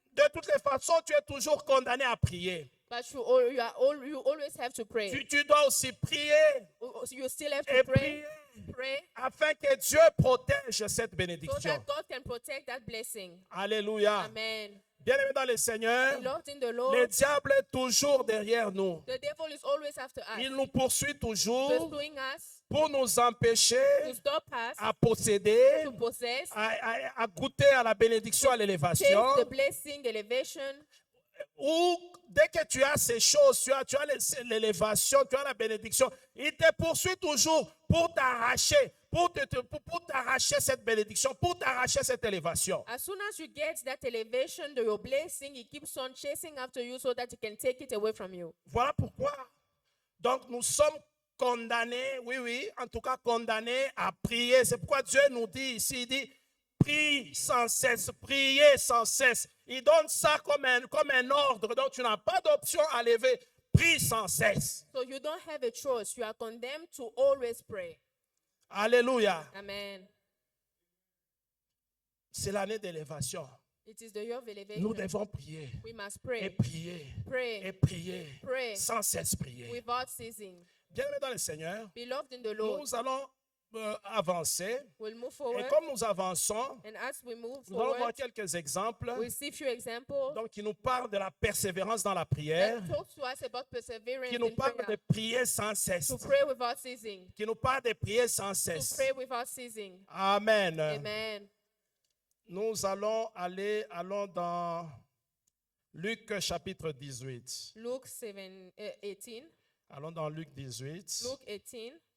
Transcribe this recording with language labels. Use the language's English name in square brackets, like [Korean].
[French] de toutes les façons, tu es toujours condamné à prier. [English] but you always have to pray. [French] Tu dois aussi prier [English] You still have [French] et [English] to pray, [French] prier afin que Dieu protège cette [English] so [French] bénédiction. [English] that God can protect that blessing. Alléluia. Amen. [French] Bien-aimé dans le Seigneur, [English] Beloved in the [French] le [English] Lord, [French] diable est toujours derrière nous. [English] the devil is always after us, [French] Il nous poursuit toujours [English] pursuing us, [French] pour nous empêcher [English] to stop us, [French] à posséder, [English] to possess, [French] à goûter à la bénédiction, à [English] taste [French] l'élévation. [English] the blessing, elevation. [French] Ou dès que tu as ces choses, tu as l'élévation, tu as la bénédiction, il te poursuit toujours pour t'arracher, pour t'arracher cette bénédiction, pour t'arracher cette élévation. [English] As soon as you get that elevation, your blessing, he keeps on chasing after you so that he can take it away from you. [French] Voilà pourquoi. Donc nous sommes condamnés, oui, en tout cas condamnés à prier. C'est pourquoi Dieu nous dit ici, il dit, prie sans cesse, priez sans cesse. Il donne ça comme un ordre, donc tu n'as pas d'option à lever. Prie sans cesse. [English] So you don't have a choice. You are condemned to always pray. Alléluia. Amen. [French] C'est l'année d'élévation. [English] It is the year of elevation. [French] Nous devons prier. [English] We must [French] Et [English] pray, [French] prier. [English] pray, [French] Et prier. [English] pray [French] Sans cesse prier. [English] without ceasing. [French] Bien-aimés dans le Seigneur, [English] Beloved in the Lord, [French] nous allons avancer. [English] we'll move [French] Et [English] forward. [French] comme nous avançons, [English] And as we move [French] nous allons voir [English] forward, [French] quelques exemples. [English] we'll see few examples [French] Donc, qui nous parle de la persévérance dans la [English] that [French] prière, [English] talk to us about perseverance [French] qui nous [English] in [French] parle de [English] prayer. [French] prier sans cesse, [English] To pray without ceasing. [French] qui nous parle de prier sans [English] To [French] cesse. [English] pray without ceasing. Amen. Amen. [French] Nous allons dans Luc chapitre 18. [English] Luke 18. [French] Allons dans Luc 18. [English] Luke 18.